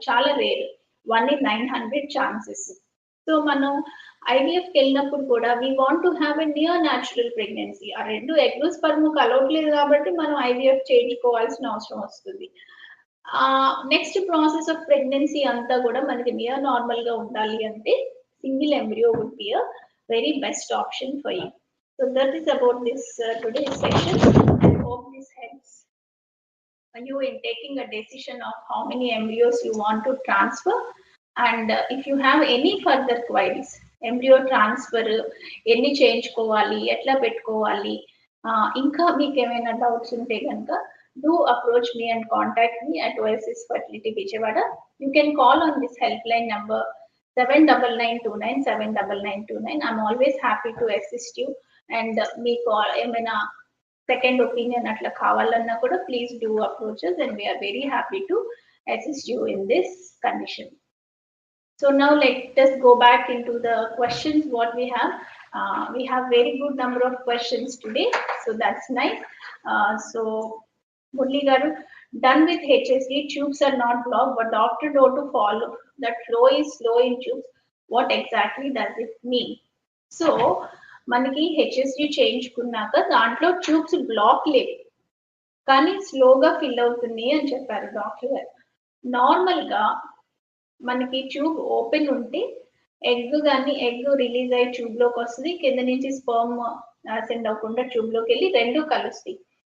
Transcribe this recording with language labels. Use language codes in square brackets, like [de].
[te] చాలా rare, 1 in 900 chances. So మనం IVF కి వెళ్ళినప్పుడు కూడా [en] We want to have a near natural pregnancy. [te] ఆ రెండు ఎగ్ స్పర్మ్ కలవట్లేదు కాబట్టి మనం ఐవీఎఫ్ చేయించుకోవాల్సిన అవసరం వస్తుంది. నెక్స్ట్ ప్రాసెస్ ఆఫ్ ప్రెగ్నెన్సీ అంతా కూడా మనకి నియర్ నార్మల్ గా ఉండాలి అంటే [en] Single embryo would be a very best option for you. So that is about this today's session. I hope this helps you in taking a decision of how many embryos you want to transfer. And if you have any further queries, embryo transfer [te] ఎన్ని చేయించుకోవాలి, ఎట్లా పెట్టుకోవాలి, ఇంకా మీకు ఏమైనా doubts ఉంటే కనుక [en] do approach me and contact me at Oasis Fertility Vijayawada. You can call on this helpline number 799929 79929. I'm always happy to assist you. And [te] మీకు ఏమైనా సెకండ్ ఒపీనియన్ అట్లా కావాలన్నా కూడా [en] Please do approaches and we're very happy to assist you in this condition. So now let us go back into the questions what we have. We have very good number of questions today, so that's nice. So Murli garu, done with HSG, tubes are not blocked, but doctor know to follow that flow is slow in tubes. What exactly does it mean? [te] So మనకి HSG చేయించుకున్నాక దాంట్లో tubes block లేవు, కానీ స్లోగా fill అవుతుంది అని చెప్పారు doctor గారు. Normal గా మనకి ట్యూబ్ ఓపెన్ ఉంటే ఎగ్ రిలీజ్ అయ్యి ట్యూబ్ లోకి వస్తుంది, కింద నుంచి స్పర్మ్ సెండ్ అవ్వకుండా ట్యూబ్ లోకి వెళ్ళి రెండు కలుస్తాయి.